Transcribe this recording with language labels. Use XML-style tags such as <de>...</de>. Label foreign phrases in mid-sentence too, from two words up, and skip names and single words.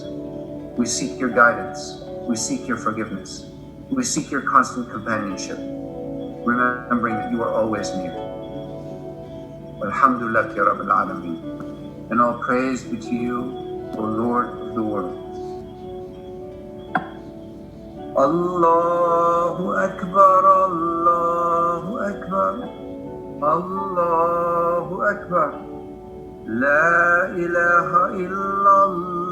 <en>We seek your guidance. We seek your forgiveness. We seek your constant companionship, remembering that you are always near.</en> <ar>الحمد لله يا رب العالمين.</ar> <en>And all praise be to you, O Lord of the world.</en> <ar>الله أكبر، الله أكبر، الله أكبر. لا إله إلا الله.</ar>